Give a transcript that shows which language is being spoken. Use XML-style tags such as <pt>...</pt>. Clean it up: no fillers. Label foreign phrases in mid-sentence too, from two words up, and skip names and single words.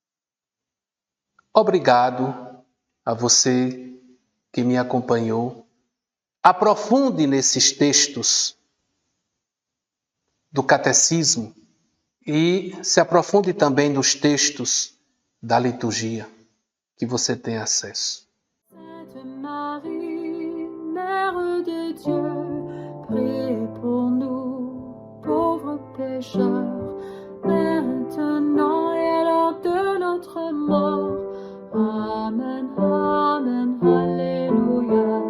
<pt>Obrigado a você que me acompanhou. Aprofunde nesses textos do catecismo e se aprofunde também nos textos da liturgia que você tem acesso.</pt> <fr>Sainte Marie, Mère de Dieu, priez pour nous, pauvres pécheurs, maintenant et à l'heure de notre mort. Amen, Amen, Alléluia.</fr>